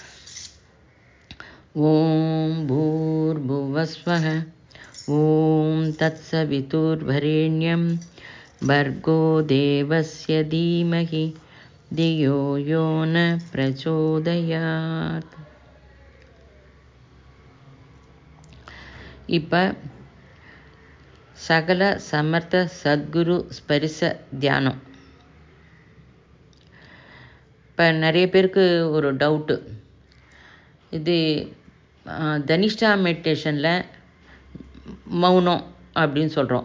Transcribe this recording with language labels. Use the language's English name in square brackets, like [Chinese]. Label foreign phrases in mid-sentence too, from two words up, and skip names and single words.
[Sanskrit] ॐ भूर्भुवस्वः ॐ तत्सवितुर्वरेण्यं भर्गो देवस्य धीमहि धियो यो न प्रचोदयात्. [Tamil] இப்போ சகல சமர்த்த சத்குரு ஸ்பரிச தியானம். இப்போ நிறைய பேருக்கு ஒரு டவுட்டு, இது தனிஷ்டா மெடிடேஷனில் மௌனம் அப்படின்னு சொல்கிறோம்.